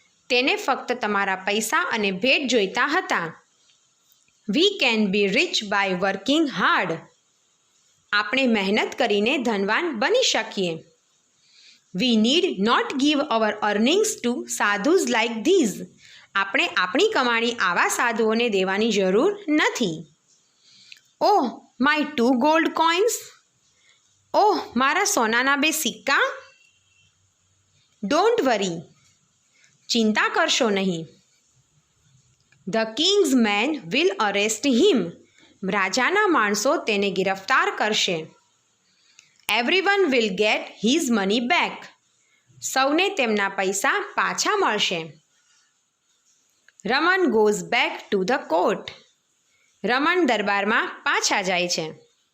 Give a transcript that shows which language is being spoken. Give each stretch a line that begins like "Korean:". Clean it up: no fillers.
Gujarati: તેને ફક્ત તમારા પૈસા અને ભેટ જોઈતા હતા.
English: We can be rich by working hard.
Gujarati: આપણે મહેનત કરીને ધનવાન બની શકીએ.
English: We need not give our earnings to sadhus like these.
Gujarati: આપણે આપણી કમાણી આવા સાધુઓને દેવાની જરૂર નથી.
English: Oh, my 2 gold coins.
Gujarati: ઓહ, મારા સોનાના 2 સિક્કા.
English: Don't worry.
Gujarati: ચિંતા કરશો નહીં.
English: The king's men will arrest him.
Gujarati: રાજાના માણસો તેને ગિરફ્તાર કરશે.
English: Everyone will get his money back.
Gujarati: સૌને તેમના પૈસા પાછા મળશે.
English: Raman goes back to the court.
Gujarati: રમણ દરબારમાં પાછા જાય છે.